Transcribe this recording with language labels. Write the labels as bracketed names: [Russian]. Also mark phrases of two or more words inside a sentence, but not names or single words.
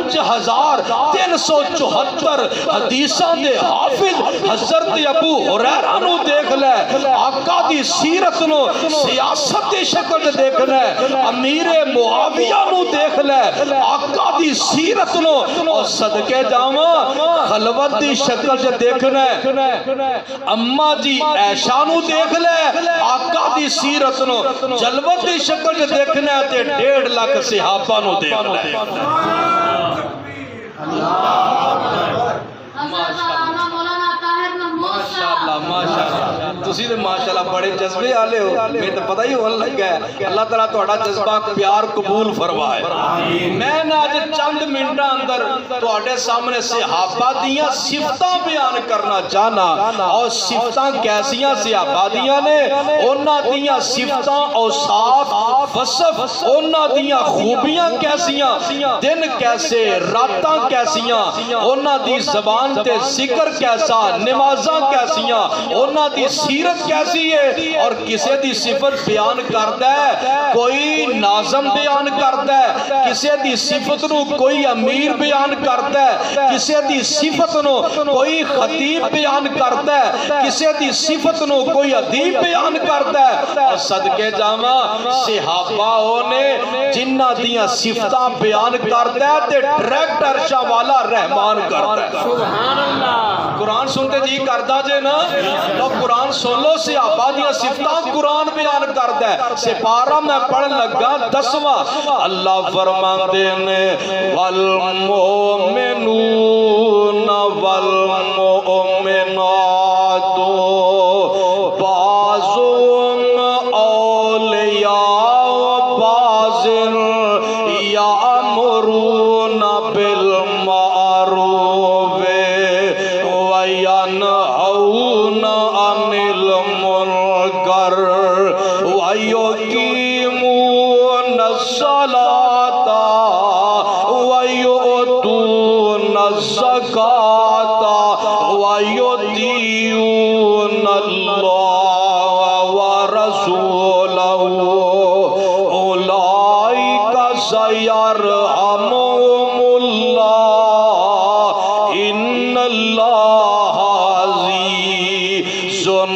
[Punjabi] 5374 حدیثاں دے حافظ حضرت ابو ہریرہ نو دیکھ لے، آقا دی سیرت نو سیاست دی شکل جو دیکھنا ہے امیر معاویہ نو دیکھ لے، آقا دی سیرت نو اور صدقے جاواں خلوت دی شکل جو دیکھنا ہے اماں جی عائشہ نو دیکھ لے، آقا دی سیرت نو جلوت دی شکل جو دیکھنا ہے تے 1.5 لاکھ صحابہ نو دیکھ لے۔ تسی تے ماشاءاللہ بڑے جذبے آلے ہو، میں تو پتہ ہی ہونے لگ گیا ہے۔ اللہ تعالیٰ توڑا جذبہ پیار قبول فرمائے۔ میں نے آج چند منٹا اندر توڑے سامنے صحابہ دیاں صفتاں بیان کرنا چاہنا، اور صفتاں کیسیاں صحابہ دیاں نے، انہاں دیاں صفتاں اوصاف وصف، انہاں دیاں خوبیاں کیسیاں، دن کیسے راتاں کیسیاں، انہاں دی زبان تے ذکر کیسا، نمازاں کیسیاں، انہاں دی سیرت کیسی ہے، اور کسے دی صفت بیان کرتا ہے کوئی ناظم بیان کرتا ہے، کسے دی صفت نو کوئی امیر بیان کرتا ہے، کسے دی صفت نو کوئی خطیب بیان کرتا ہے، کسے دی صفت نو کوئی ادیب بیان کرتا ہے، اور صدقے جاواں صحابہ نے جنہ دیاں صفتاں بیان کرتا ہے تے ڈائریکٹ عرشاں والا رحمان کرتا ہے۔ [Arabic] سبحان اللہ۔ [Punjabi] قرآن سنتے جی کردا جے نا تو قرآن سن لو صحابہ دیاں صفتاں قرآن بیان کردا ہے سپارہ میں پڑھ لگا 10واں اللہ فرماندے نے [Arabic] والمؤمنون والمؤمنات بعضهم اولیاء بعض یأمرون بالمعروف وینہون عن المنکر ویقیمون الصلاۃ ویؤتون الزکاۃ ویطیعون اللہ ورسولہ اولئک سیرحمهم اللہ ان اللہ عزیز